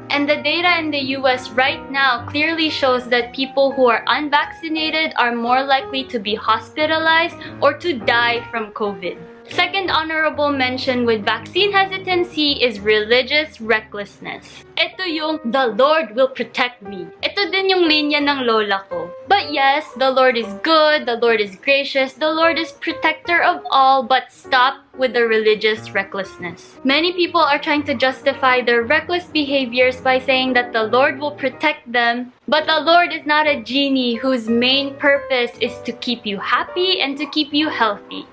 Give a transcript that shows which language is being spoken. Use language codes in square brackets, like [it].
[en] And the data in the US right now clearly shows that people who are unvaccinated are more likely to be hospitalized or to die from COVID. Second honorable mention with vaccine hesitancy is religious recklessness. [tl] Ito yung, [en] the Lord will protect me. [tl] Ito din yung linya ng lola ko. [en] But yes, the Lord is good, the Lord is gracious, the Lord is protector of all, but stop with the religious recklessness. Many people are trying to justify their reckless behaviors by saying that the Lord will protect them, but the Lord is not a genie whose main purpose is to keep you happy and to keep you healthy.